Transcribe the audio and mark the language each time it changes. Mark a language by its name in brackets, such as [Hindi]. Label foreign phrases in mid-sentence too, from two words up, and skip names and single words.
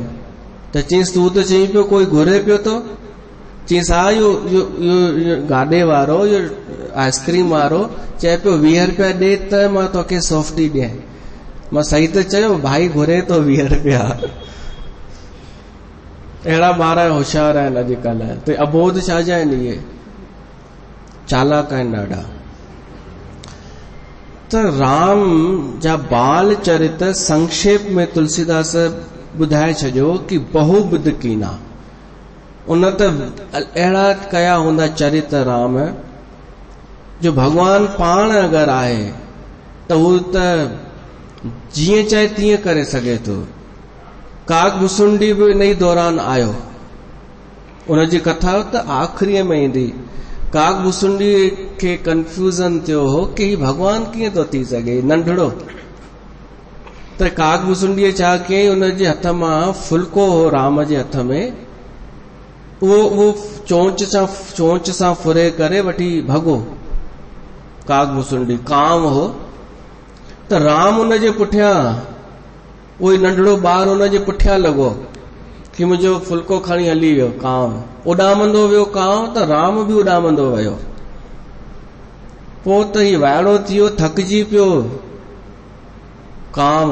[Sindhi] त चईसि तूं त चई पियो कोई घुरे पियो थो। चईसि हा, इहो गाॾे वारो, इहो आइस्क्रीम वारो चए पियो 20 रुपया ॾे त मां तोखे सॉफ्टी ॾियां। मां सही त चयो, भाई घुरे थो 20 रुपया। अहिड़ा ॿार होशियार आहिनि अॼुकल्ह। त अबोध छाजा आहिनि? इहे चालाक आहिनि ॾाढा। त राम जा बाल चरित संक्षेप में तुलसीदास ॿुधाए छॾियो कि [Awadhi] बहुविध कीना। [Sindhi] उन त अहिड़ा कया हूंदा चरित राम, जो भगवान पाण अगरि आहे त हू त जीअं चाहे तीअं करे सघे थो। काग भुसुंडी बि इन ई दौरान आयो, उनजी कथा त आख़िरीअ में ईंदी। काग भुसुंडी खे कंफ्यूजन थियो हो कि ही भगवान कीअं थो थी सघे, नंढड़ो। त काग भुसुंडीअ छा कयईं, उनजे हथ मां फुल्को हो राम जे हथ में, उहो चोंच सां फुरे करे वठी भॻो। काग भुसुंडी काम हो। त राम उनजे पुठियां, उहो नंढड़ो ॿारु उनजे पुठियां लॻो कि मुंहिंजो फुल्को खणी हली वियो। कांव उॾामंदो वियो, कांव त राम बि उॾामंदो वियो। पोइ त हीउ वाइड़ो थी वियो, थकिजी पियो कांव।